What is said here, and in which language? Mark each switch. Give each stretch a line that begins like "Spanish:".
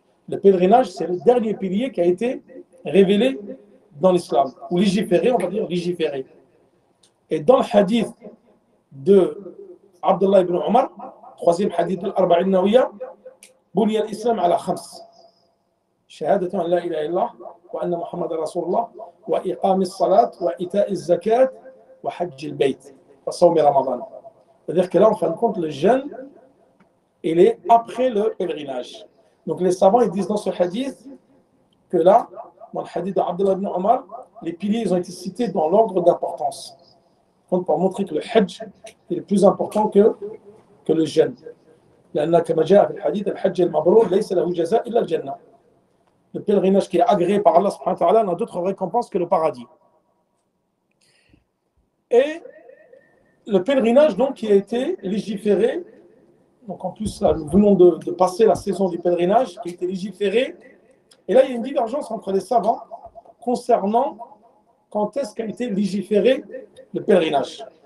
French: Le pèlerinage, c'est le dernier pilier qui a été révélé dans l'islam, ou légiféré, on va dire légiféré. Et dans le hadith de Abdullah ibn Omar, troisième hadith de l'Arba'in Nawiya,
Arabic: Buniya al-Islam ala khams. شهادة أن لا إله إلا الله وأن محمد رسول الله وإقام الصلاة وإيتاء الزكاة وحج البيت وصوم رمضان.
French: C'est-à-dire que là, en fin de compte, le jeûne, il est après le pèlerinage. Donc les savants, ils disent dans ce hadith que là, dans le hadith d'Abdullah ibn Omar, les piliers ils ont été cités dans l'ordre d'importance. Donc pour montrer que le hajj est plus important que le jeûne.
Arabic: لأن كما جاء في الحديث الحج المبرور ليس له جزاء إلا الجنة.
French: Le pèlerinage qui est agréé par Allah subhanahu wa ta'ala n'a d'autre récompense que le paradis. Et le pèlerinage donc qui a été légiféré, donc en plus là, nous venons de passer la saison du pèlerinage qui a été légiféré, et là il y a une divergence entre les savants concernant quand est-ce qu'a été légiféré le pèlerinage.